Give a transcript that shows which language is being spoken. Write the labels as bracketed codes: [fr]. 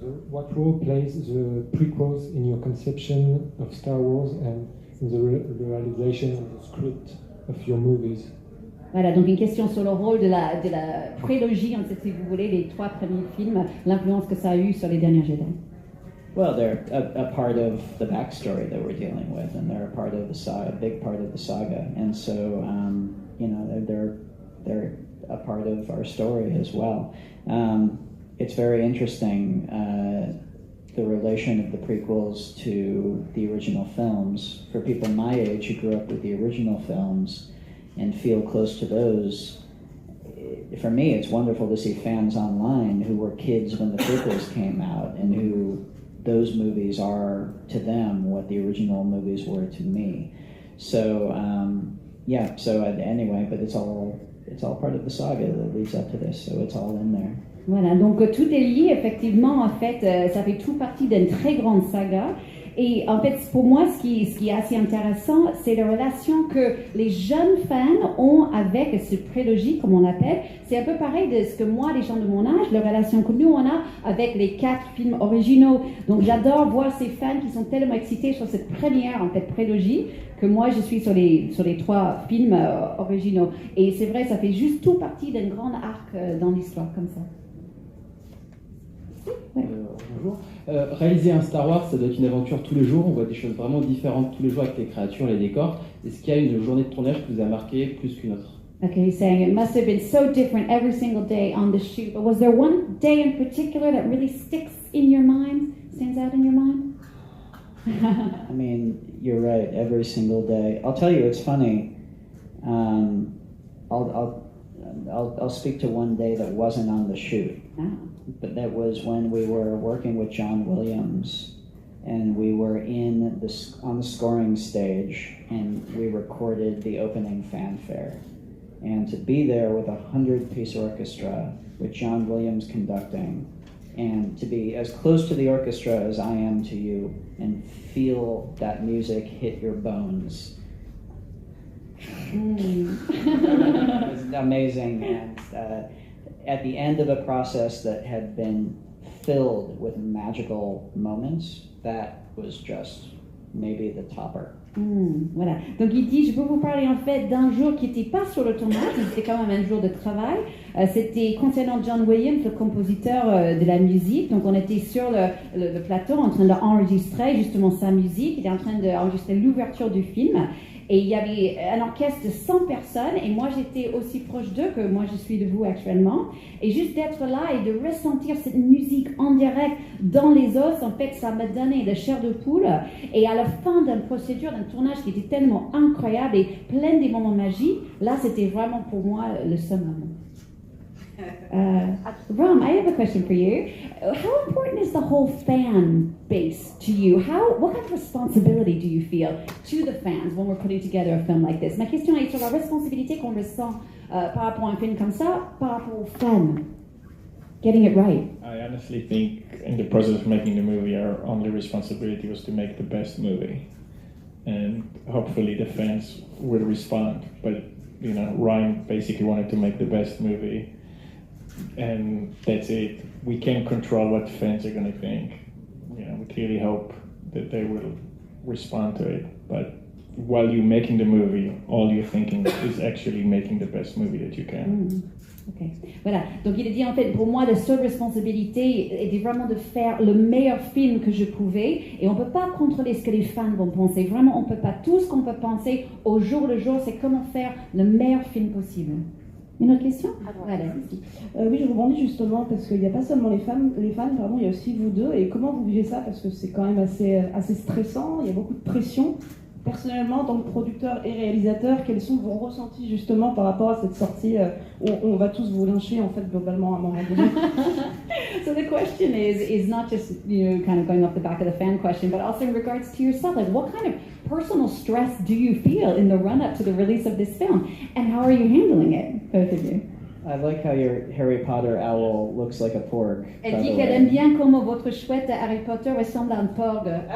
[en] What role plays the prequels in your conception of Star Wars and in the realization of the script of your movies? [fr] Voilà, donc une question sur le rôle de la prélogie, en fait, si vous voulez, les 3 premiers films, l'influence que ça a eu sur les derniers Jedi. [en] Well, they're a part of the backstory that we're dealing with, and they're a part of the saga, a big part of the saga, and so you know they're a part of our story as well. It's very interesting the relation of the prequels to the original films. For people my age who grew up with the original films and feel close to those, for me it's wonderful to see fans online who were kids when the prequels came out and who those movies are to them what the original movies were to me. So anyway, but it's all part of the saga that leads up to this, so it's all in there. [fr] Voilà, donc tout est lié effectivement, en fait, ça fait tout partie d'une très grande saga. Et en fait, pour moi, ce qui est assez intéressant, c'est la relation que les jeunes fans ont avec ce prélogie, comme on l'appelle. C'est un peu pareil de ce que moi, les gens de mon âge, la relation que nous, on a avec les 4 films originaux. Donc j'adore voir ces fans qui sont tellement excités sur cette première, en fait, prélogie, que moi, je suis sur les 3 films originaux. Et c'est vrai, ça fait juste tout partie d'un grand arc dans l'histoire, comme ça. Ouais. Bonjour. Réaliser un Star Wars, ça doit être une aventure tous les jours. On voit des choses vraiment différentes tous les jours avec les créatures, les décors. Est-ce qu'il y a une journée de tournage qui vous a marqué plus qu'une autre? [en] Okay, he's saying it must have been so different every single day on the shoot. But was there one day in particular that really stands out in your mind? I mean, you're right. Every single day. I'll tell you, it's funny. I'll speak to one day that wasn't on the shoot. Ah. But that was when we were working with John Williams, and we were on the scoring stage, and we recorded the opening fanfare. And to be there with a 100-piece orchestra, with John Williams conducting, and to be as close to the orchestra as I am to you, and feel that music hit your bones. It was amazing, and at the end of a process that had been filled with magical moments, that was just maybe the topper. [fr] Voilà. Donc il dit, je peux vous parler en fait d'un jour qui n'était pas sur le tournage, mais c'était quand même un jour de travail. C'était concernant John Williams, le compositeur de la musique. Donc on était sur le plateau en train d'enregistrer justement sa musique. Il était en train d'enregistrer l'ouverture du film. Et il y avait un orchestre de 100 personnes, et moi j'étais aussi proche d'eux que moi je suis de vous actuellement. Et juste d'être là et de ressentir cette musique en direct dans les os, en fait, ça m'a donné de chair de poule. Et à la fin d'une procédure, d'un tournage qui était tellement incroyable et plein des moments magiques, là c'était vraiment pour moi le summum. [en] Ram, I have a question for you. How important is the whole fan base to you? What kind of responsibility do you feel to the fans when we're putting together a film like this? [fr] Ma question est sur la responsabilité qu'on ressent par rapport à un film comme ça, par rapport aux fans. [en] Getting it right. I honestly think in the process of making the movie, our only responsibility was to make the best movie. And hopefully the fans will respond. But, you know, Ryan basically wanted to make the best movie. And that's it. We can't control what fans are going to think. You know, we clearly hope that they will respond to it. But while you're making the movie, all you're thinking is actually making the best movie that you can. [fr] Ok, voilà. Donc il a dit en fait, pour moi, la seule responsabilité était vraiment de faire le meilleur film que je pouvais. Et on peut pas contrôler ce que les fans vont penser. Vraiment, on peut pas. Tout ce qu'on peut penser au jour le jour, c'est comment faire le meilleur film possible. Une autre question? Voilà. Oui, je rebondis justement parce qu'il n'y a pas seulement les fans, il y a aussi vous deux. Et comment vous vivez ça? Parce que c'est quand même assez stressant, il y a beaucoup de pression. Personnellement, en tant que producteur et réalisateur, quels sont vos ressentis justement par rapport à cette sortie où on va tous vous lyncher en fait globalement à un moment donné? [en] So the question is not just, kind of going off the back of the fan question, but also in regards to yourself. Like, what kind of personal stress do you feel in the run-up to the release of this film? And how are you handling it, both of you? I like how your Harry Potter owl looks like a porg. [fr] Elle dit qu'elle aime bien comment votre chouette Harry Potter ressemble à un porg.